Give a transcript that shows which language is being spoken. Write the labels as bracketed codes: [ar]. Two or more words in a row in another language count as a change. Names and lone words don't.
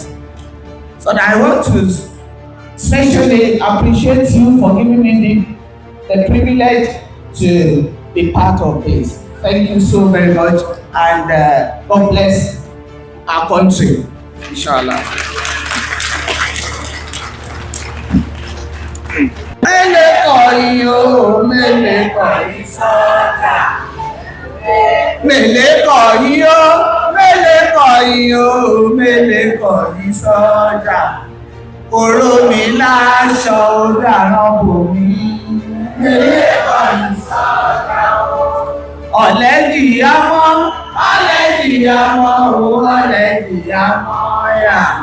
[en] So I want to especially appreciate you for giving me the privilege to be part of this. Thank you so very much, and God bless our country, inshallah. [yo] Mele kọ̀yìn o, mele kọ̀yìn sọ́jà. Mele kọ̀yìn o, mele kọ̀yìn o, mele kọ̀yìn sọ́jà. Oró mi láṣọ ó dàrán bò mí. Mele kọ̀yìn sọ́jà o. Ọ̀lẹ jìyà mọ́, ọ̀lẹ jìyà mọ́ o, ọ̀lẹ jìyà mọ́ yà.